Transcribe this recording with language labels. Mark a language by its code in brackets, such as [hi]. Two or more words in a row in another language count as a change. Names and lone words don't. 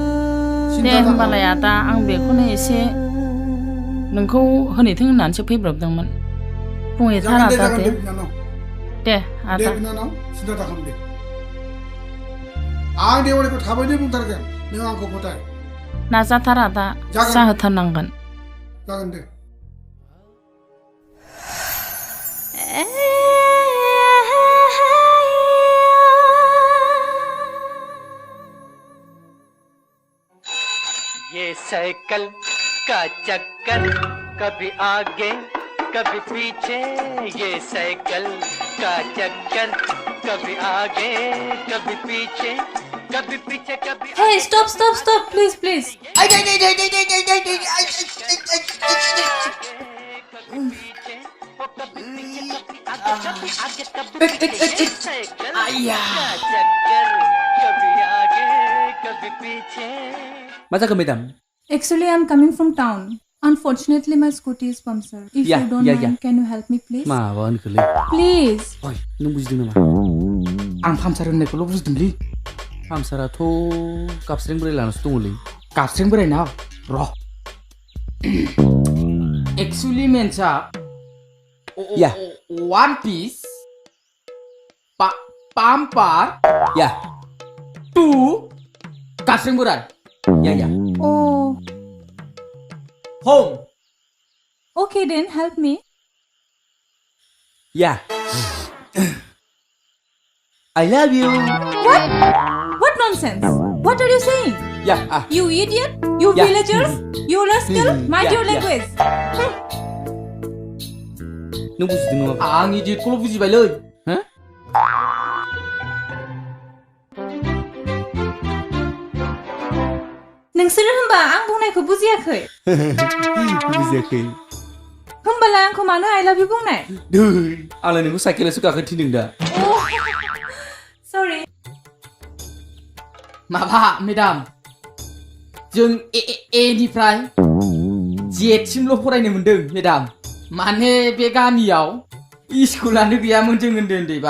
[brx] दे होनबालाय आदा आं बेखौनो एसे नोंखौ होनैथों होननानैसो फैब्रबदोंमोन बुंहैथार आदा दे आदा बिनानाव सिन्था दाखालाम दे आं देवानिखौ थाबैनो बुंथारगोन नों आंखौ फोथाय नाजाथार आदा जाहोथारनांगोन जागोन दे [hi] ये साइकिल का चक्कर कभी आगे कभी पीछे ये साइकिल का चक्कर कभी आगे कभी पीछे कभी [en] Hey, stop, please. मा जाखो मेडाम Actually, I'm coming from town. Unfortunately, my scooty is punctured. If Yeah, you don't yeah, mind, yeah. can you help me, please? [brx] माबा होनखोलै [en] Please. [brx] ओइ नों बुजिदों नामा आं पामसार होननायखौल' बुजिदोंलै पामसाराथ' गाबस्रें बोराय लानासो दङलै गाबस्रें बोरायना र' एक्चुअली मेन्सआ [en] Yeah. one piece bumper Yeah. [brx] two गाबस्रें बोराय [en] Yeah. Oh, home okay then, help me. Yeah. I love you. What? What nonsense? What are you saying? Yeah. You idiot? You Yeah. villagers? You rascal? Mind Yeah, your yeah. language. [brx] नों बुजिदों नामा? आं इडियटखौल' बुजिबायलै हो? नोंसोरो होनबा आं बुंनायखौ बुजियाखै? बुजियाखै। होनबालाय आंखौ मानो [en] I love you [brx] बुंनाय? आंलाय नोंखौ साइकेलावसो गाखोनो थिनदों दा। [en] Oh, sorry. [brx] माबा मेडाम जों एनिफ्राय जेसिमल' फरायनो मोनदों मेडाम माने बे गामियाव स्कुलानो गैयामोन जों उन्दै उन्दैबा